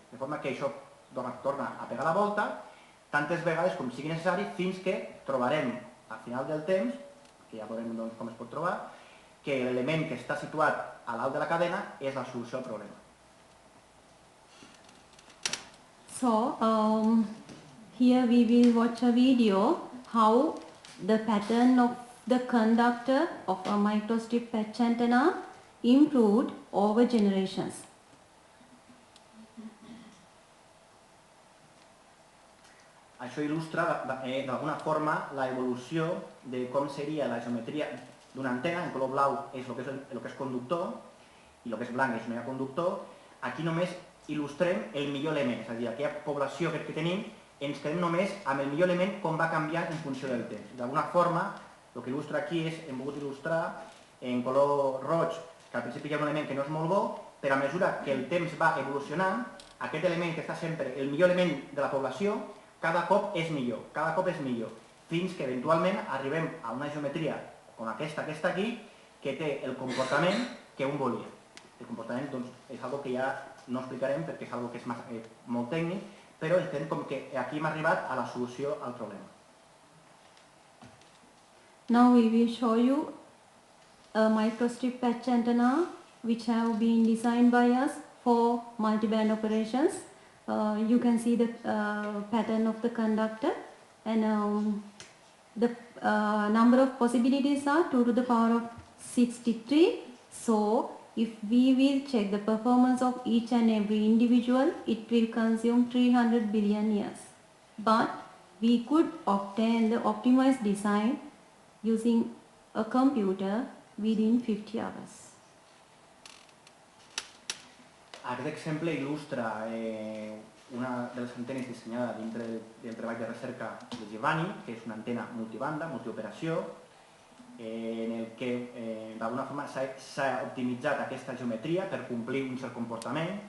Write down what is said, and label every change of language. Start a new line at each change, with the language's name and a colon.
Catalan: De forma que això torna a pegar la volta tantes vegades com sigui necessari fins que trobarem al final del temps, que ja veurem com es pot trobar, que l'element que està situat a l'alt de la cadena és la solució al problema.
English: So, here we will watch a video how the pattern of the conductor of a microstrip patch antenna improved over generations.
Catalan: Això il·lustra d'alguna forma l'evolució de com seria la geometria d'una antena. En color blau és el que és conductor i el que és blanc és no hi ha conductor. Aquí només il·lustrem el millor element, és a dir, aquella població que tenim ens quedem només amb el millor element com va canviant en funció del temps. D'alguna forma, el que il·lustra aquí és, hem volgut il·lustrar en color roig, que al principi hi ha un element que no és molt bo, però a mesura que el temps va evolucionant, aquest element que està sempre, el millor element de la població, cada cop és millor, fins que eventualment arribem a una geometria com aquesta que està aquí, que té el comportament que un volia. El comportament doncs, és algo que ja no explicarem perquè és algo que és molt tècnic, però entenem com que aquí hem arribat a la solució al problema.
English: Now we will show you a microstrip patch antenna which have been designed by us for multiband operations. You can see the pattern of the conductor, and the number of possibilities are 2 to the power of 63. So if we will check the performance of each and every individual, it will consume 300 billion years. But we could obtain the optimized design using a computer within 50 hours.
Catalan: Aquest exemple il·lustra una de les antenes dissenyada dintre del treball de recerca de Giovanni, que és una antena multibanda, multioperació, en el que d'alguna forma s'ha optimitzat aquesta geometria per complir un cert comportament.